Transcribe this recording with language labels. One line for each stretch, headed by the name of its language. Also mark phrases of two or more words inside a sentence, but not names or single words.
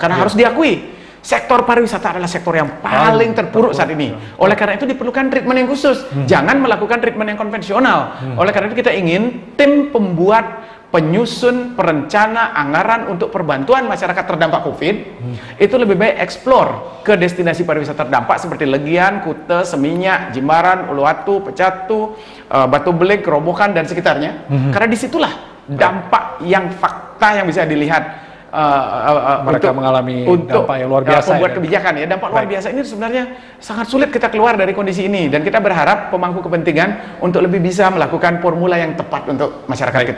Indonesian: Karena harus diakui, sektor pariwisata adalah sektor yang paling terpuruk saat ini. Oleh karena itu diperlukan treatment yang khusus. Jangan melakukan treatment yang konvensional. Oleh karena itu kita ingin tim pembuat, penyusun, perencana, anggaran untuk perbantuan masyarakat terdampak COVID itu lebih baik eksplor ke destinasi pariwisata terdampak seperti Legian, Kute, Seminyak, Jimbaran, Uluwatu, Pecatu, Batu Belik, Gerobokan dan sekitarnya. Karena disitulah dampak yang fakta yang bisa dilihat mereka mengalami dampak yang luar biasa. Pembuat kebijakan ya, dampak luar biasa ini sebenarnya sangat sulit kita keluar dari kondisi ini, dan kita berharap pemangku kepentingan untuk lebih bisa melakukan formula yang tepat untuk masyarakat kita.